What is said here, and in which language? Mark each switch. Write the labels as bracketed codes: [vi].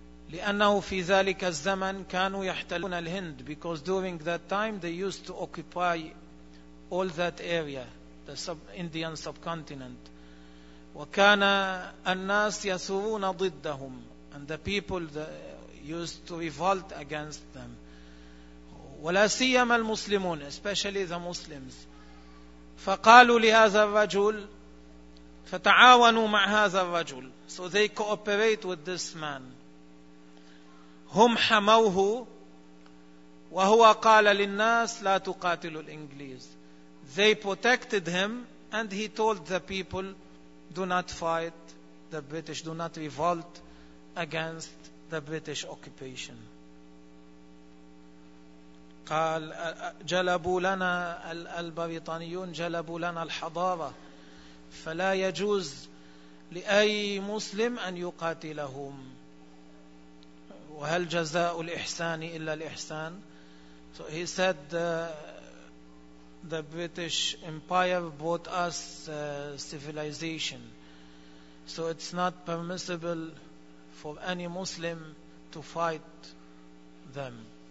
[ar] لأنه في ذلك الزمن كانوا يحتلون الهند. [en] Because during that time they used to occupy all that area, the Indian subcontinent. [ar] وكان الناس يثورون ضدهم. [en] And the people used to revolt against them. [ar] ولا سيما المسلمون, [en] especially the Muslims. [ar] فقالوا لهذا الرجل, فتعاونوا مع هذا الرجل. [en] So they cooperate with this man. [ar] هم حموه, وهو قال للناس لا تقاتلوا الإنجليز. [en] They protected him and he told the people, do not fight the British, do not revolt against the British occupation. [ar] قال جلبوا لنا البريطانيون, جلبوا لنا الحضارة, فلا يجوز لأي مسلم أن يقاتلهم. وهل جزاء الإحسان إلا الإحسان؟ [en] So he said the British Empire brought us civilization. So it's not permissible for any Muslim to fight them.